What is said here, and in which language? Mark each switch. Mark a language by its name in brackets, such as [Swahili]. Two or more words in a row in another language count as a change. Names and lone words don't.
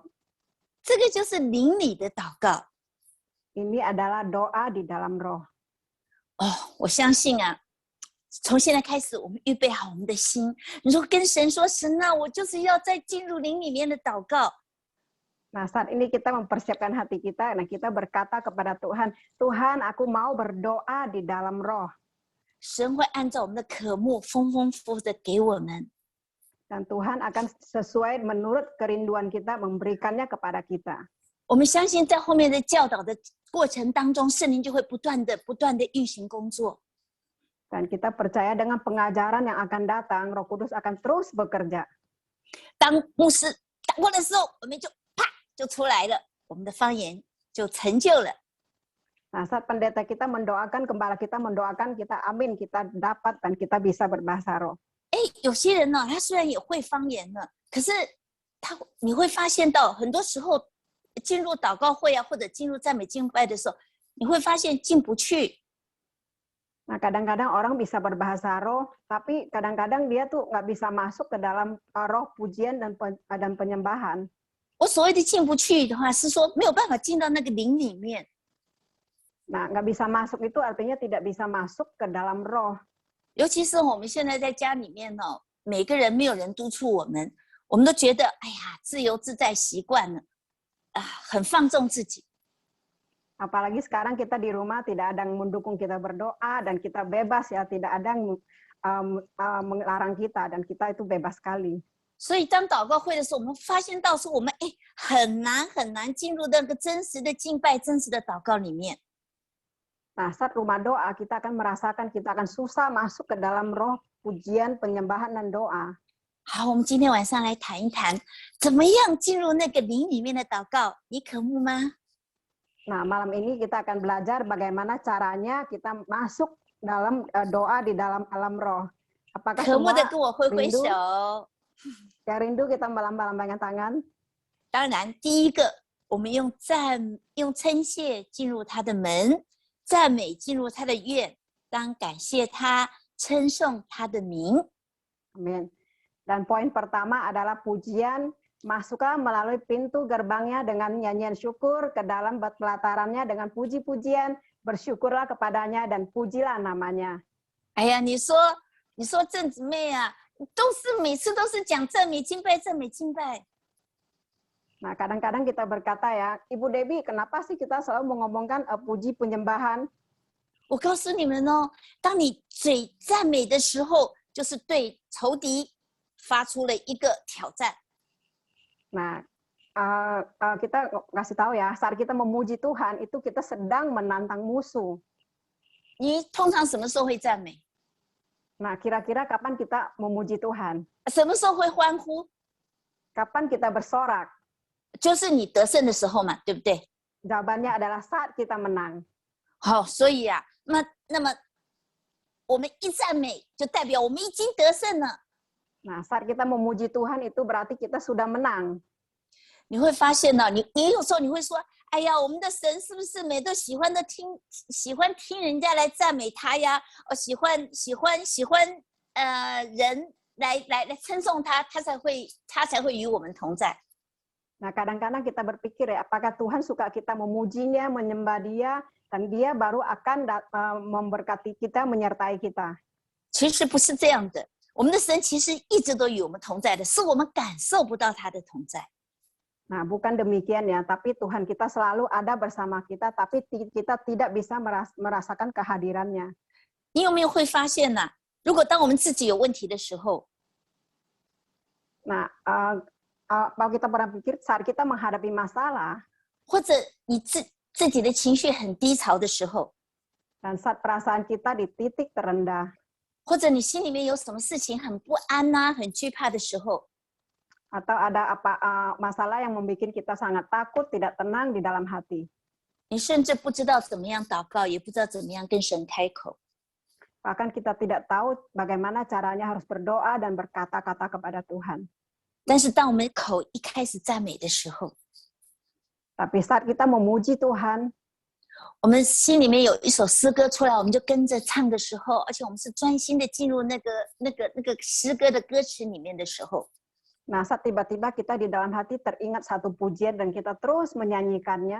[Chinese] 这个就是灵里的祷告。 [Indonesian] Ini adalah doa di dalam roh. [Chinese] 我相信啊，从现在开始，我们预备好我们的心。你说跟神说，神啊，我就是要在进入灵里面的祷告。 [Indonesian] Nah, saat ini kita mempersiapkan hati kita, nah kita berkata kepada Tuhan, Tuhan, aku mau berdoa di dalam roh. [Chinese] 神会按照我们的渴慕，丰丰富富的给我们。 [Indonesian] Dan Tuhan akan sesuai menurut kerinduan kita, memberikannya kepada kita. [Chinese] 我们相信，在后面的教导的过程当中，圣灵就会不断的运行工作。 [Indonesian] Dan kita percaya dengan pengajaran yang akan datang, Roh Kudus akan terus bekerja. [Chinese] 当牧师祷告的时候，我们就啪就出来了，我们的方言就成就了。 [Indonesian] Nah, saat pendeta kita mendoakan, gembala kita mendoakan, kita amin, kita dapat dan kita bisa berbahasa roh. [Chinese] 有些人呢，他虽然也会方言呢，可是你会发现到，很多时候进入祷告会啊，或者进入赞美敬拜的时候，你会发现进不去。 [Indonesian] Nah, kadang-kadang orang bisa berbahasa roh, tapi kadang-kadang dia tuh nggak bisa masuk ke dalam roh pujian dan penyembahan. [Chinese] 我所谓的进不去的话，是说没有办法进到那个灵里面。 [Indonesian] Nah, nggak bisa masuk itu artinya tidak bisa masuk ke dalam roh. [Chinese] 尤其是我们现在在家里面哦，每个人没有人督促我们，我们都觉得哎呀自由自在习惯了，很放纵自己。 [Indonesian] Apalagi sekarang kita di rumah tidak ada yang mendukung kita berdoa dan kita bebas ya, tidak ada yang melarang kita dan kita itu bebas sekali. [Chinese] 所以当祷告会的时候，我们发现到说我们很难进入那个真实的敬拜、真实的祷告里面。 [Indonesian] Nah, saat rumah doa kita akan merasakan kita akan susah masuk ke dalam roh pujian, penyembahan dan doa. [Chinese] 好，我们今天晚上来谈一谈，怎么样进入那个灵里面的祷告？你渴慕吗？ [Indonesian] Nah, malam ini kita akan belajar bagaimana caranya kita masuk dalam doa di dalam alam roh. Apakah [Chinese] 渴慕 [Indonesian] semua [Chinese] 的跟我挥挥 [Indonesian] rindu? [Chinese] 手。 [Indonesian] Ya, rindu kita melambaikan tangan. [Chinese] 当然，第一个，我们用称谢进入他的门，赞美进入他的院，当感谢他，称颂他的名。 [Indonesian] Amin. Dan poin pertama adalah pujian, masuklah melalui pintu gerbangnya dengan nyanyian syukur, ke dalam pelatarannya dengan puji-pujian, bersyukurlah kepadanya dan pujilah namanya. [Chinese] 哎呀，你说郑姊妹啊，都是每次都是讲赞美敬拜，赞美敬拜。 [Indonesian] Nah, kadang-kadang kita berkata ya, Ibu Debbie, kenapa sih kita selalu mengomongkan puji penyembahan? [Chinese] 我告诉你们哦，当你嘴赞美的时候，就是对仇敌发出了一个挑战。 [Indonesian] Nah, kita kasih tahu ya, saat kita memuji Tuhan, itu kita sedang menantang musuh. [Chinese] 你通常什么时候会赞美？ [Indonesian] Nah, kira-kira kapan kita memuji Tuhan? [Chinese] 什么时候会欢呼？ [Indonesian] Kapan kita bersorak? [Chinese] 就是你得胜的时候嘛，对不对？ [Indonesian] Jawabannya adalah saat kita menang. [Chinese] 好，所以啊，那么我们一赞美，就代表我们已经得胜了。 [Indonesian] Nah, saat kita memuji Tuhan itu berarti kita sudah menang. [Chinese] 你会发现呢，你有时候你会说，哎呀，我们的神是不是每都喜欢听人家来赞美他呀？喜欢人来称颂他，他才会与我们同在。 [Indonesian] Nah, kadang-kadang kita berpikir ya, apakah Tuhan suka kita memujinya, menyembah Dia, dan Dia baru akan memberkati kita, menyertai kita. [Chinese] 其实不是这样的，我们的神其实一直都与我们同在的，是我们感受不到他的同在。 [Indonesian] Nah, bukan demikian ya, tapi Tuhan kita selalu ada bersama kita, tapi kita tidak bisa merasakan kehadirannya. [Chinese] 你有没有会发现呢？如果当我们自己有问题的时候， [Indonesian] Nah, kalau kita pernah pikir saat kita menghadapi masalah, [Chinese] 或者你自己的情绪很低潮的时候， [Indonesian] dan saat perasaan kita di titik terendah, [Chinese] 或者你心里面有什么事情很不安呐、很惧怕的时候， [Indonesian] atau ada masalah yang membuat kita sangat takut, tidak tenang di dalam hati. [Chinese] 你甚至不知道怎么样祷告，也不知道怎么样跟神开口。 [Indonesian] Bahkan kita tidak tahu bagaimana caranya harus berdoa dan berkata-kata kepada Tuhan. [Chinese] 但是当我们口一开始赞美的时候， [Indonesian] Tapi saat kita memuji Tuhan, [Chinese] 我们心里面有一首诗歌出来，我们就跟着唱的时候，而且我们是专心的进入那个诗歌的歌词里面的时候， [Indonesian] nah saat tiba-tiba kita di dalam hati teringat satu pujian dan kita terus menyanyikannya,